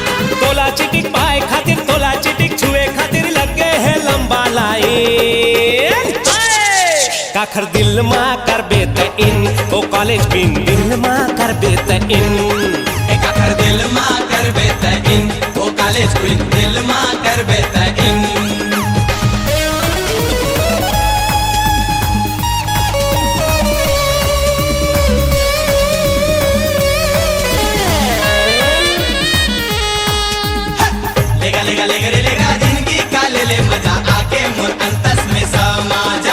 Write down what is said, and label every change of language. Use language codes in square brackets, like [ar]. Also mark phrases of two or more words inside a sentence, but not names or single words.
[hne] तोला चिटिक पाए खातिर तोला चिटिक छुए खातिर लगे है लंबा लाइन। काखर दिल मा कर बेत इन ओ [en] college queen [hne] दिल मा कर बेत इन। काखर दिल मा कर बेत इन ओ [en] college queen [hne] दिल मा कर बेत इन। लेगा जिंदगी का ले ले मजा आके मोर अंतस में समा जा।